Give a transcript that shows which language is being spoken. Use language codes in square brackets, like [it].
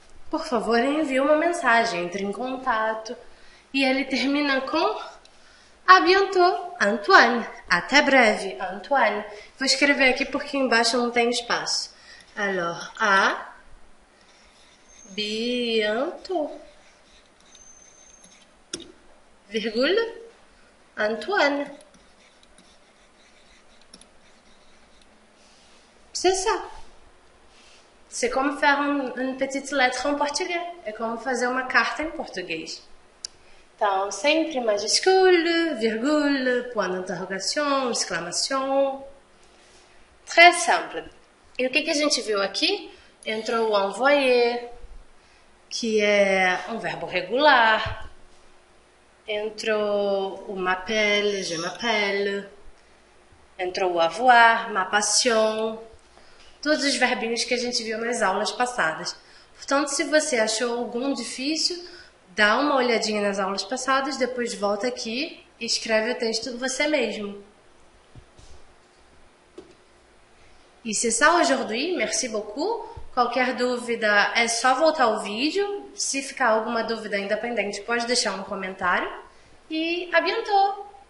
[pt] Por favor, envie uma mensagem, entre em contato. E ele termina com [fr] à bientôt, [pt] Antoine. Até breve, Antoine. Vou escrever aqui porque embaixo não tem espaço. [fr] Alors, à bientôt, virgule, Antoine. C'est ça. C'est comme faire une petite lettre en portugais. [pt] É como fazer uma carta em português. Então, sempre majuscule, virgule, point d'interrogation, exclamação. [fr] Très simple. [pt] E o que a gente viu aqui? Entrou o envoyer, que é um verbo regular. Entrou o m'appelle, je m'appelle. Entrou o avoir, ma passion. Todos os verbinhos que a gente viu nas aulas passadas. Portanto, se você achou algum difícil, dá uma olhadinha nas aulas passadas, depois volta aqui e escreve o texto você mesmo. [fr] E c'est ça aujourd'hui, merci beaucoup. [pt] Qualquer dúvida é só voltar ao vídeo. Se ficar alguma dúvida independente, pode deixar um comentário. E [fr] à bientôt!